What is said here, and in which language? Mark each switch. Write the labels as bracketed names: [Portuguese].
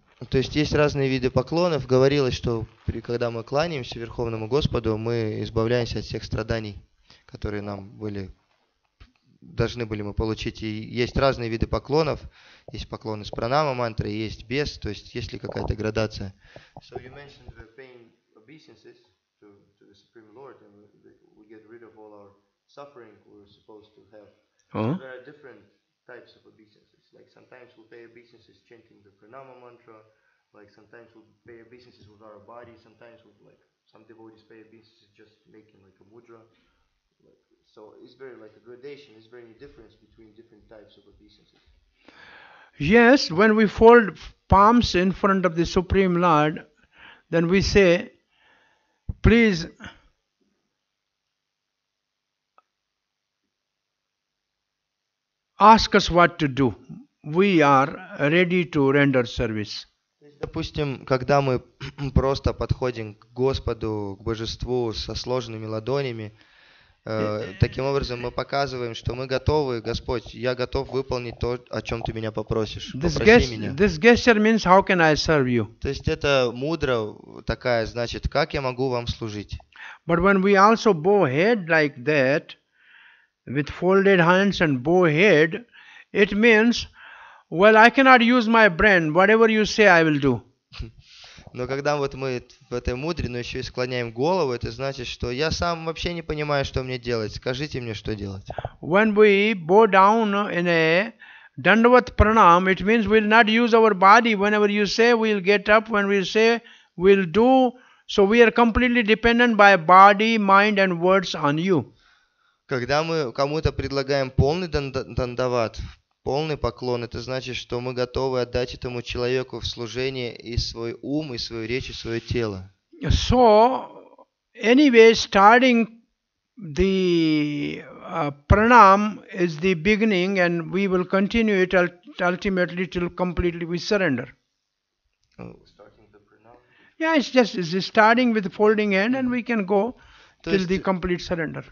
[Russian] То есть есть разные виды поклонов. Говорилось, что когда мы кланяемся Верховному Господу, мы избавляемся от всех страданий, которые нам должны были мы получить. И есть разные виды поклонов. Есть поклоны с пранама мантры, есть без, то есть есть ли какая-то градация. [English] So you mentioned the paying obeisances to the Supreme Lord, and we get rid of all our suffering we're supposed to have. So there are different types of obeisances. Like sometimes we pay obeisances chanting the pranama mantra. Like sometimes we pay obeisances with our body. Sometimes with like some devotees pay obeisances just making like a mudra. So is there like a gradation? Is there any difference between different types of obeisances? Yes, when we fold palms in front of the Supreme Lord, then we say, please ask us what to do. We are ready to render service. [Russian] Допустим, когда мы просто подходим к Господу, к Божеству со сложенными ладонями, таким образом мы показываем, что мы готовы, Господь, я готов выполнить то, о чем Ты меня попросишь. Попроси меня. [English] This gesture means how can I serve you? [Russian] То есть это мудро такая, значит, как я могу вам служить. [English] But when we also bow head like that, with folded hands and bow head, it means, well, I cannot use my brain. Whatever you say, I will do. [Russian] Но когда вот мы в этой мудре, но еще и склоняем голову, это значит, что я сам вообще не понимаю, что мне делать. Скажите мне, что делать. [English] When we bow down in a Dandavat Pranam, it means we'll not use our body. Whenever you say, we'll get up. When we say, we'll do. So we are completely dependent by body, mind and words on you. [Russian] Когда мы кому-то предлагаем полный дандават, полный поклон, это значит, что мы готовы отдать этому человеку в служение и свой ум, и свою речь, и свое тело. [English] So, anyway, starting the pranam is the beginning, and we will continue it ultimately till completely we surrender. Starting the pranam? Yeah, it's starting with folding hand, and we can go till the complete surrender.